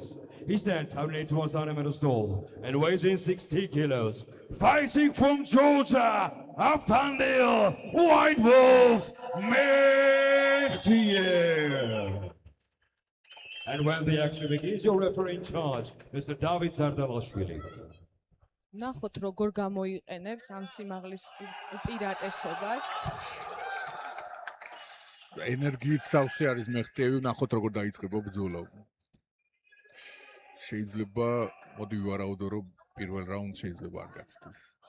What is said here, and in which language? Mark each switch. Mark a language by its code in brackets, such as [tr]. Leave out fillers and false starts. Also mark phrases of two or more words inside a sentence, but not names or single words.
[en] He stands 181 centimeters tall and weighs in 60 kilos. Fighting from Georgia, Avtandil White Wolf Mehtiev. And when the action begins, your referee in charge, Mr. David Zardalashvili. [ka] ნახოთ როგორ გამოიყენებს ამ სიმაღლის უპირატესობას. ენერგიით სავსე არის მეხტიევი, ნახოთ როგორ დაიწყება ბრძოლა. შეიძლება მოდი ვარაუდო რომ პირველ რაუნდს შეიძლება არ გაცდეს.